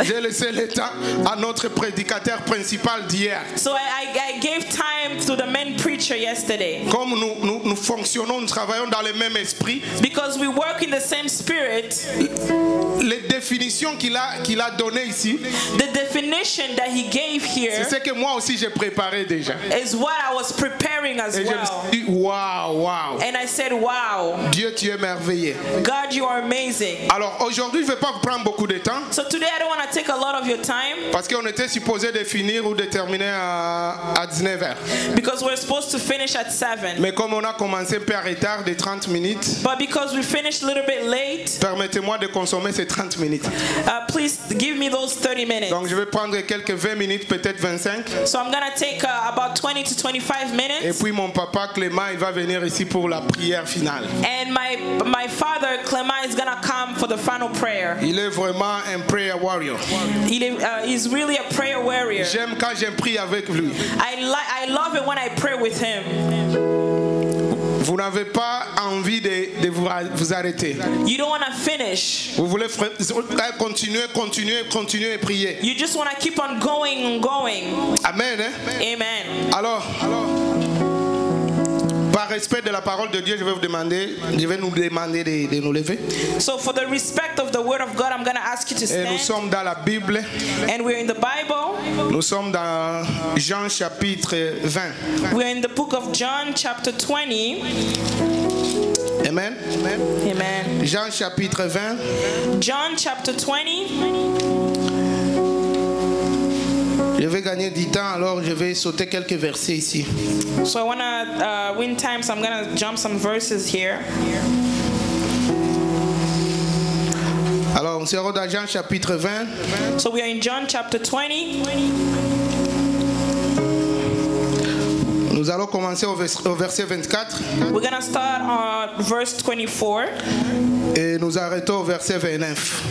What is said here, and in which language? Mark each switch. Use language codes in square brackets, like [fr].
[fr] J'ai laissé le temps à notre prédicateur principal d'hier. [en] So I gave time to the main preacher yesterday. [fr] Comme nous fonctionnons, nous travaillons dans le même esprit, [en] Because we work in the same spirit, [fr] les définitions qu'il a données ici, [en] the definition that he gave [fr] c'est [en] here [fr] ce que moi aussi j'ai préparé déjà. [en] is what I was preparing as [fr] Et je me [en] well. [fr] suis dit, waouh, waouh, [en] And I said, wow, [fr] Dieu, tu es merveilleux. [en] God, you are amazing. [fr] Alors aujourd'hui, je ne vais pas vous prendre beaucoup de temps, [en] So today I don't want to take a lot of your time [fr] parce qu'on était supposé de finir ou de terminer à 19h. [en] because we're supposed to finish at 7. [fr] Mais comme on a commencé un peu en retard de 30 minutes, [en] But because we finished a little bit late, [fr] permettez-moi de consommer ces 30 minutes. [en] please give me those 30 minutes. [fr] Donc je vais prendre quelques 20 minutes, peut-être 25. [en] So I'm going to take about 20 to 25 [fr] Et [en] minutes. [fr] puis mon papa Clément, il va venir ici pour la prière finale. [en] And my father, Clement, is going to come for the final prayer. [fr] Il est vraiment un [en] prayer warrior. He's really a prayer warrior. [fr] J'aime quand je prie avec lui. [en] I love it when I pray with him. [fr] Vous n'avez pas envie de vous arrêter. [en] You don't want to finish. [fr] Vous voulez continuer et prier. [en] You just want to keep on going and going. [fr] Amen. Hein? [en] Amen. [fr] Alors, par respect de la parole de Dieu, je vais nous demander de nous lever. [en] So for the respect of the word of God, I'm going to ask you to [fr] Et nous [en] stand. [fr] sommes dans la Bible. [en] And we're in the Bible. [fr] Nous sommes dans Jean chapitre 20. [en] We're in the book of John chapter 20. [fr] Amen. [en] Amen. [fr] Jean chapitre 20. [en] John chapter 20. [fr] Je vais gagner du temps, alors je vais sauter quelques versets ici. [en] So I want to win time, so I'm going to jump some verses here. [fr] Alors, on sera dans Jean chapitre 20. [en] So we are in John chapter 20. [fr] Nous allons commencer au verset 24 [en] We're going to start on verse 24. [fr] et nous arrêtons au verset 29.